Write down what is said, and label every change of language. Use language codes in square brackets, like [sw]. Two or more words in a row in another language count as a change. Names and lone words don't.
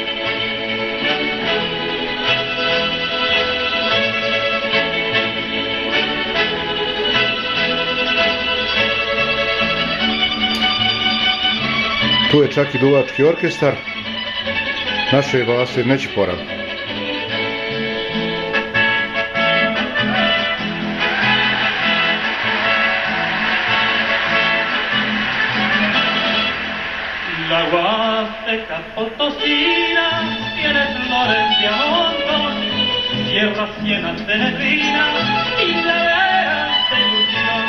[hr] Tu je čak i duvački orkestar naše Vase Nećipora. [es] La Huasteca potosina tiene flores de a montón, tierras llenas de neblina y laderas de ilusión.